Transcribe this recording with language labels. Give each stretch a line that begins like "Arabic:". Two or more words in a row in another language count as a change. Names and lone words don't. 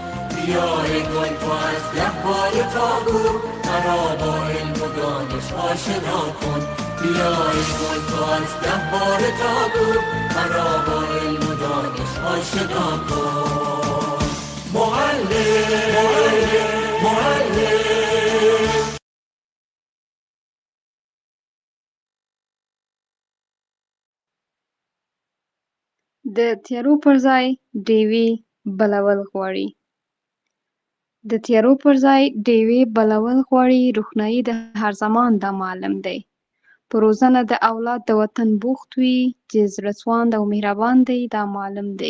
Persian: بیا ای گل تو از گهواره تا گور، مرا با علم و دانش آشنا کن. بیا ای گل تو از گهواره تا گور، مرا با علم و دانش آشنا کن. معلم معلم معلم.
Pashto: د تیارو پر ځای ډیوې بلول غواړي. د تیارو پر ځای ډیوې بلول غواړي. روښنايي د هر زمان دا معلم دی. په روزنه د اولاد د وطن بوخت وي چې زړه سواند او مهربان دی دا معلم دی.